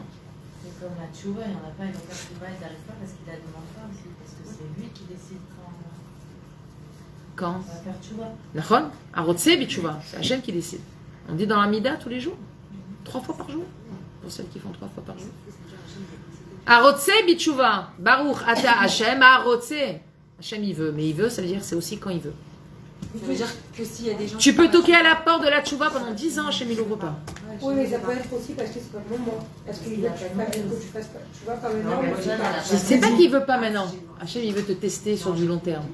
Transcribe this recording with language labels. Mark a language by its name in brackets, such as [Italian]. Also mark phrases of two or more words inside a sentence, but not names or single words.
[French] C'est comme la tchouva, il n'y en a pas, il va faire tchouva, il n'arrive pas parce qu'il la demande pas aussi, parce que c'est lui qui décide quand. Quand? On va faire tchouva. [Hebrew] נכון? הרוצה בתשובה. [French] C'est Hachem qui décide. On dit dans la Mida tous les jours. 3 fois par jour. Pour celles qui font 3 fois par jour. [Hebrew] הרוצה בתשובה. ברוך אתה השם הרוצה. [French] Hachem il veut. Mais il veut, ça veut dire c'est aussi quand il veut. Ça veut dire que s'il y a des gens. Tu peux toquer à la porte de la tchouva pendant 10 ans, Hachem il n'ouvre pas. Oui, mais ça peut être aussi parce que c'est pas le moment. Parce qu'il veut que tu fasses pas. Tu vois, pas maintenant, mais C'est pas qu'il veut pas maintenant. Hachem, il veut te tester sur du long terme.